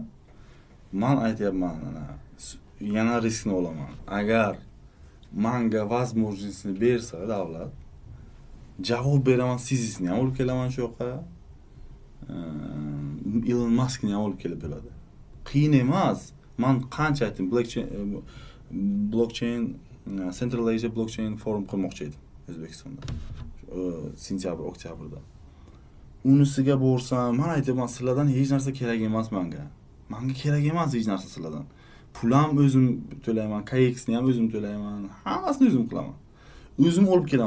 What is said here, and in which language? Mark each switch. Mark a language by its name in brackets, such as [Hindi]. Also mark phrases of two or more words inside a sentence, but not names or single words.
[Uzbek] Men aytyapman, ana yana riskni olaman. Agar menga возможностьni bersa davlat, javob beraman, Sizisni ham olib kelaman shu yoqqa. Elon Muskni ham olib kelib bo'ladi. Qiyin emas. Men qancha aytdim, blockchain Central Asia blockchain forum qilmoqchi edim O'zbekistonda. Sentyabr, oktyabrda. Unisiga borsam, men aytaman, sizlardan hech narsa kerak emas menga. Menga kerak emas hech narsa sizlardan. Pul ham o'zim to'layman, KX'ni ham o'zim to'layman, hammasini o'zim qilaman. O'zim olib kelaman.